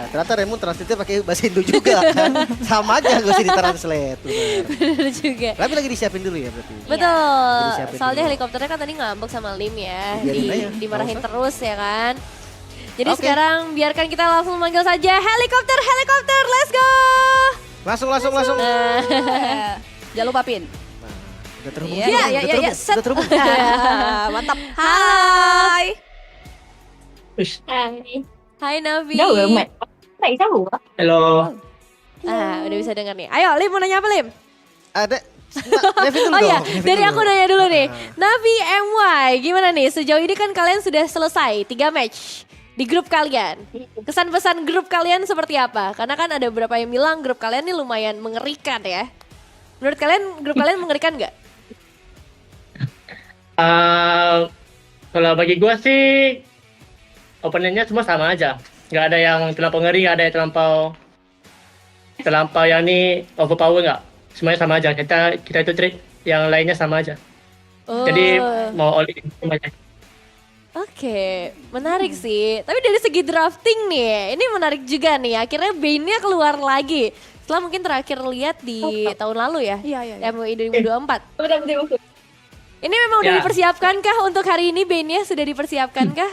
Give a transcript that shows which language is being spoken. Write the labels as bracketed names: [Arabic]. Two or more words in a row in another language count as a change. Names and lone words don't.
[Indonesian] Ternyata Raymond translate pakai bahasa Indo juga kan. Sama aja gak usah ditranslate. Bener juga. Tapi lagi disiapin dulu ya berarti. Betul. Jadi siapin Soalnya dulu. helikopternya kan tadi ngambek sama Lim ya. Biarin aja, Dimarahin nggak usah. terus ya kan. Jadi Oke. sekarang biarkan kita langsung manggil saja helikopter, [English] let's go. [Indonesian] Langsung. Jangan lupa pin. Nah, udah terhubung. Iya, juga, iya, udah iya, terhubung, set. udah terhubung. Mantap. Hai. Hai Navi. [Vietnamese] Đâu rồi mẹ? Tại sao hả? Hello. [Indonesian] Udah bisa dengar nih. Ayo Lim mau nanya apa Lim? Ada Nevin dulu Oh dong. ya, Nevin dari dulu. aku nanya dulu nih. Nah. Navi MY, gimana nih? Sejauh ini kan kalian sudah selesai 3 match di grup kalian. Kesan pesan grup kalian seperti apa? Karena kan ada beberapa yang bilang grup kalian ini lumayan mengerikan ya. Menurut kalian grup kalian mengerikan nggak? Kalau bagi gua sih openingnya semua sama aja. Nggak ada yang terlampau ngeri, nggak ada yang terlampau yang ini overpower nggak. Semuanya sama aja. Kita itu treat yang lainnya sama aja. Oh, Jadi mau [English] all in [Indonesian] semuanya. Oke, menarik sih. Tapi dari segi drafting nih, ini menarik juga nih. Akhirnya Bane-nya keluar lagi. Setelah mungkin terakhir lihat di tahun lalu ya, Iya. MUI 2024. Betul. Ini memang udah Ya. dipersiapkankah untuk hari ini Bane-nya sudah dipersiapkankah?